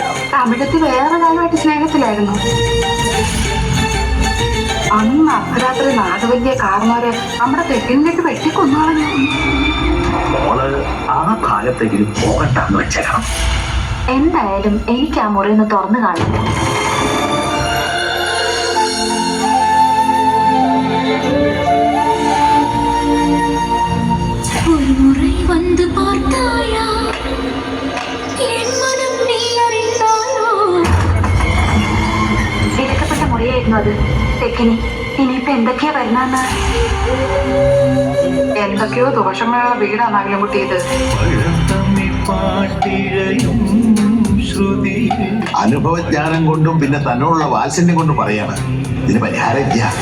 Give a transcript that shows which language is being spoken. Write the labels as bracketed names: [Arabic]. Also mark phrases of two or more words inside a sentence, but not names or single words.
[Malayalam] തമിഴത്തി വേറെ കാലമായിട്ട് സ്നേഹത്തിലായിരുന്നു. അന്ന് അർദ്ധരാത്രി നാടുവല്യ കാർമാരെ നമ്മുടെ തെക്കിനിലേക്ക് വെട്ടിക്കൊന്നാളഞ്ഞു. മോള് ആ കാലത്തെങ്കിലും പോകട്ടാന്ന് വെച്ചേക്കണം. എന്തായാലും എനിക്ക് ആ മുറി ഒന്ന് തുറന്നു കാണും. [Tamil] ஒரு முறை வந்து பார்த்தாயா என் மனம் நீ அறிந்தாயோ. [Malayalam] വിലക്കപ്പെട്ട മുറിയായിരുന്നു അത്. തെക്കിനി ഇനിയിപ്പൊ എന്തൊക്കെയാ വരുന്നെന്ന്. എന്തൊക്കെയോ ദോഷങ്ങളുള്ള വീടാണ് അഖിലൻകുട്ടി ഇത്. അനുഭവജ്ഞാനം കൊണ്ടും പിന്നെ തന്നോടുള്ള വാത്സല്യം കൊണ്ടും പറയാണ് ഇതിന് പരിഹാരമില്ല.